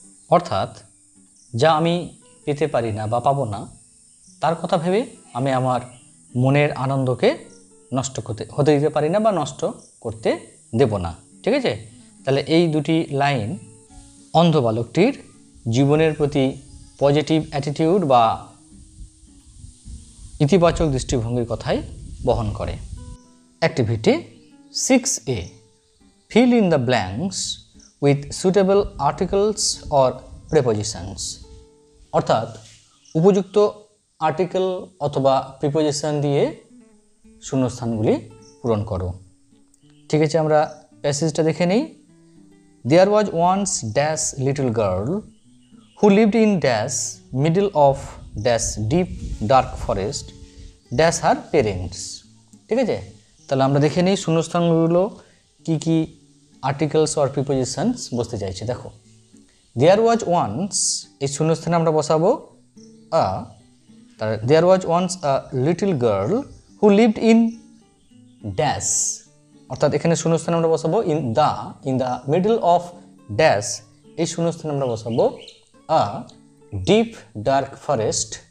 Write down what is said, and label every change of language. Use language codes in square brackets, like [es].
[bn] অর্থাৎ যা আমি পেতে পারি না বা পাবো না তার কথা ভেবে আমি আমার মনের আনন্দকে নষ্ট হতে দিতে পারি না বা নষ্ট করতে দেব না। ঠিক আছে? তাহলে এই দুটি লাইন অন্ধ বালকটির জীবনের প্রতি পজিটিভ অ্যাটিটিউড বা ইতিবাচক দৃষ্টিভঙ্গির কথাই বহন করে। [en] Activity 6A, fill in the blanks with suitable articles or prepositions। [bn] অর্থাৎ উপযুক্ত আর্টিকেল অথবা প্রিপোজিশন দিয়ে শূন্যস্থানগুলি পূরণ করো। ঠিক আছে, আমরা প্যাসেজটা দেখে নিই। [en] There was once dash little girl who lived in dash middle of dash deep dark forest dash her parents। [bn] ঠিক আছে, তাহলে আমরা দেখে নিই শূন্যস্থানগুলো কি কি আর্টিকেলস অর প্রিপোজিশনস বসতে চাইছে। দেখো, [en] there was once, [bn] এই শূন্যস্থানে আমরা বসাবো আ। [en] তার there was once a little girl who lived in dash, [bn] অর্থাৎ এখানে শূন্যস্থানে আমরা বসাবো [en] in the middle of dash, [bn] এই শূন্যস্থানে আমরা বসাবো [en] A deep dark forest.